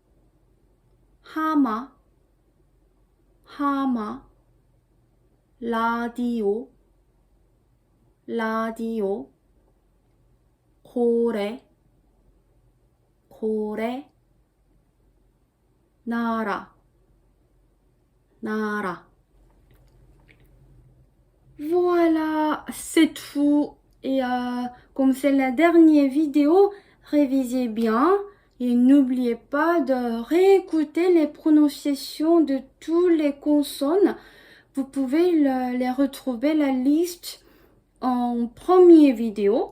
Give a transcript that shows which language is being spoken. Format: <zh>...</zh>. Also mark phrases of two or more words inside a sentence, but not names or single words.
<ko>하마, 하마, 라디오, 라디오, 고래, 고래, 나라, 나라.</ko> <fr>Voilà, c'est tout. Et comme c'est la dernière vidéo, révisez bien et n'oubliez pas de réécouter les prononciations de toutes les consonnes. Vous pouvez les retrouver la liste en première vidéo.</fr>